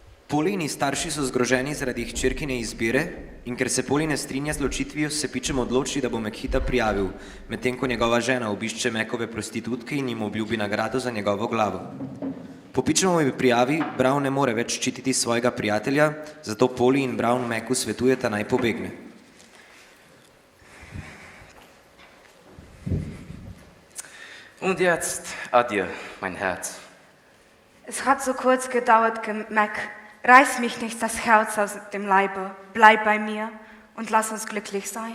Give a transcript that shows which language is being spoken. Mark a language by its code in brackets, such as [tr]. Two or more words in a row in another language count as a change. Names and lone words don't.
[sl] Polini starši so zgroženi zaradi hčerkine izbire in ker se Poli ne strinja z ločitvijo, se Pičem odloči, da bo Mekhita prijavil, medtem ko njegova žena obišče Mekove prostitutke in jim obljubi nagrado za njegovo glavo. Po Pičemovi prijavi Brown ne more več ščititi svojega prijatelja, zato Poli in Brown Meku svetujeta naj pobegne. [de] Und jetzt, adieu, mein Herz. Es hat so kurz gedauert, Mac. Reiß mich nicht das Herz aus dem Leibe. Bleib bei mir und lass uns glücklich sein.